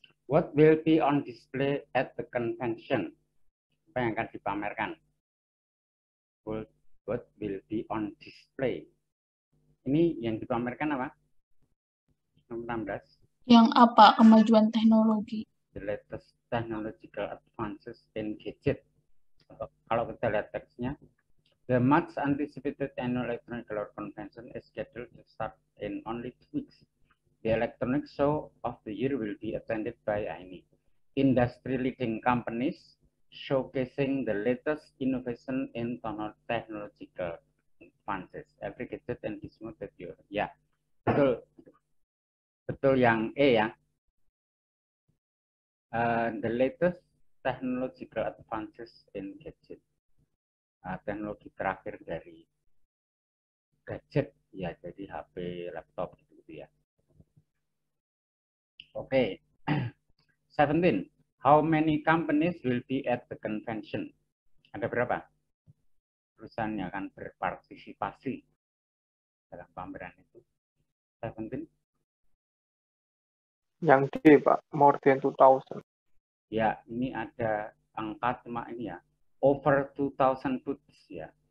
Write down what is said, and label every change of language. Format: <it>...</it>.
<en>What will be on display at the convention?</en> <id>Apa yang akan dipamerkan?</id> <en>What will be on display?</en> <id>Ini yang dipamerkan apa? Nomor 16. Yang apa? Kemajuan teknologi.</id> <en>The latest technological advances in gadget.</en> <id>Kalau kita lihat teksnya,</id> <en>the much anticipated annual electronic convention is scheduled to start in only 2 weeks. The electronic show of the year will be attended by ini industry-leading companies showcasing the latest innovation in technological advances. Every gadget and gizmo that you,</en> <id>ya, betul yang E ya.</id> <en>The latest technological advances in gadget.</en> <id>Teknologi terakhir dari gadget ya, jadi HP, laptop gitu ya. Oke. 17.</id> <en>How many companies will be at the convention?</en> <id>Ada berapa perusahaan yang akan berpartisipasi dalam pameran itu? 17. Yang D, Pak,</id> <en>more than 2,000.</en> <id>Ya, ini ada angka cuma ini ya,</id> <en>over 2,000 booths</en> <id>ya.</id>